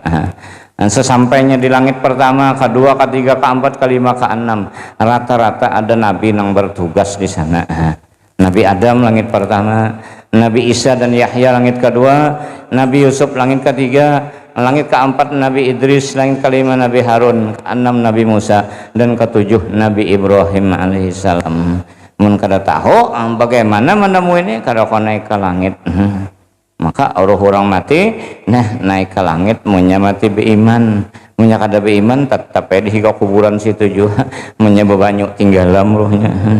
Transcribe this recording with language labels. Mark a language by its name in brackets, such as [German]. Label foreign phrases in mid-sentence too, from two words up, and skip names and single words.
[Indonesian] Dan sesampainya di langit pertama, kedua, ketiga, keempat, kelima, keenam, rata-rata ada nabi yang bertugas di sana. Nabi Adam langit pertama, Nabi Isa dan Yahya langit kedua, Nabi Yusuf langit ketiga, langit keempat Nabi Idris, langit kelima Nabi Harun, keenam Nabi Musa, dan ketujuh Nabi Ibrahim alaihissalam. [Banjar] Mun kada tahu bagaimana menemui ini, kada kau naik ke langit. Maka orang mati nah naik ke langit, munya mati beriman, munya kada beriman tetap di hingga kuburan situ juga, munya bebanyu tinggalam rohnya.